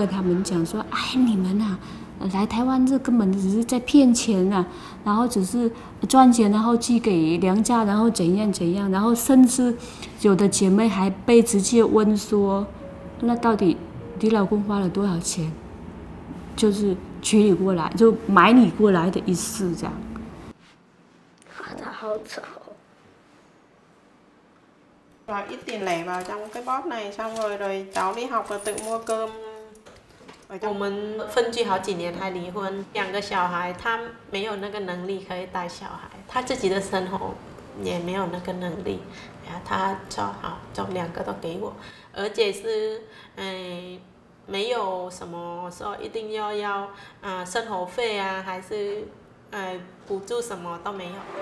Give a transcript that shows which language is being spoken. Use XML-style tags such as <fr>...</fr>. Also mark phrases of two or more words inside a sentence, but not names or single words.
<zh>他们讲说，哎，你们啊，来台湾这根本只是在骗钱啊，然后只是赚钱，然后寄给娘家，然后怎样怎样，然后甚至有的姐妹还被直接问说，那到底你老公花了多少钱，就是娶你过来，就买你过来的意思这样。他好丑。</zh> <vi>Vào ít tiền lẻ vào trong cái bóp này xong rồi cháu đi học và tự mua cơm.</vi> <zh>我们分居好几年还离婚，2个小孩，他没有那个能力可以带小孩，他自己的生活也没有那个能力，他说好，就2个都给我，而且是没有什么说一定要生活费啊，还是补助什么都没有。</zh>